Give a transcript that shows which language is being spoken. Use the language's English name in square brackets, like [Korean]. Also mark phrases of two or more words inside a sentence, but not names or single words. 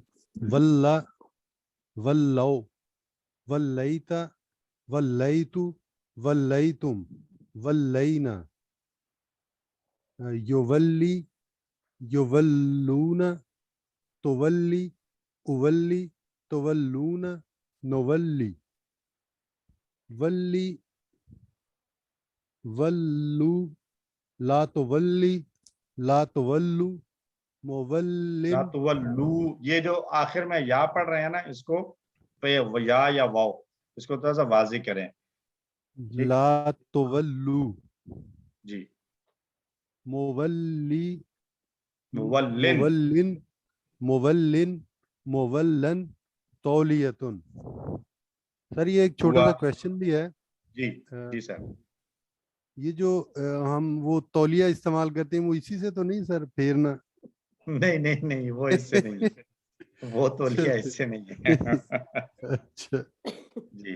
[Arabic] ولى، ولوا، وليت، وليت، وليتم، ولينا، يولي، يولون، تولي، أولي، تولون، نولي، ول، ولوا، لا تول، لا تولوا، مول, لا تولوا, [Urdu] یہ جو آخر میں یا پڑھ رہے ہیں نا اس کو پے یا واؤ اس کو تھوڑا سا واضح کریں. [Arabic] لا تولو [Urdu] جی [Arabic] مولی مولن مولن مولن مولن تولیتن. [Urdu] سر یہ ایک چھوٹا سا کویشچن بھی ہے. جی جی سر. یہ جو ہم وہ تولیہ استعمال کرتے ہیں وہ اسی سے تو نہیں سر پھیرنا؟ نہیں نہیں نہیں وہ اس سے نہیں ہے, وہ تولیہ اس سے نہیں ہے. اچھا جی